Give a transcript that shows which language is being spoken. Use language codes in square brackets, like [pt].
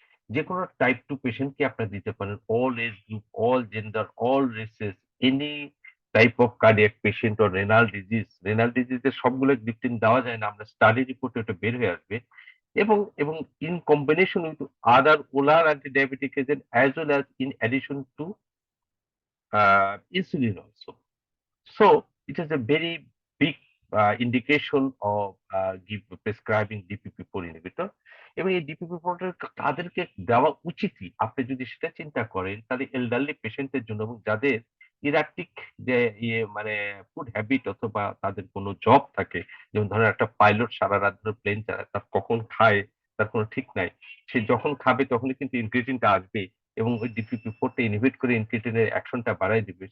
[bn] যে কোনো টাইপ 2 পেশেন্টকে আপনারা দিতে পারেন, [en] All age group, all gender, all races, any type of cardiac patient or renal disease. [bn] Renal ডিজিজের সবগুলো গ্লিপটিন দেওয়া যায় না, আমরা স্টাডি রিপোর্টে ওটা বের হয়ে আসবে। [en] এবং এবং in combination with other oral anti diabetic agent as well as in addition to insulin also. So it is a very big indication of prescribing DPP4 inhibitor. [bn] এবং এই DPP4 তাদেরকে দেওয়া উচিতই, আপনি যদি সেটা চিন্তা করেন তাহলে এলডারলি পেশেন্টের জন্য, এবং যাদের ইরাটিক যে মানে ফুড হ্যাবিট অথবা তাদের কোনো জব থাকে, যেমন ধরেন একটা পাইলট সারা রাত ধরে প্লেন চালায়, তার কখন খায় তার কোনো ঠিক নাই, সে যখন খাবে তখনই কিন্তু ইনক্রিটিনটা আসবে এবং ওই DPP4 টা ইনহিবিট করে ইনক্রিটিনের অ্যাকশনটা বাড়ায় দিবে।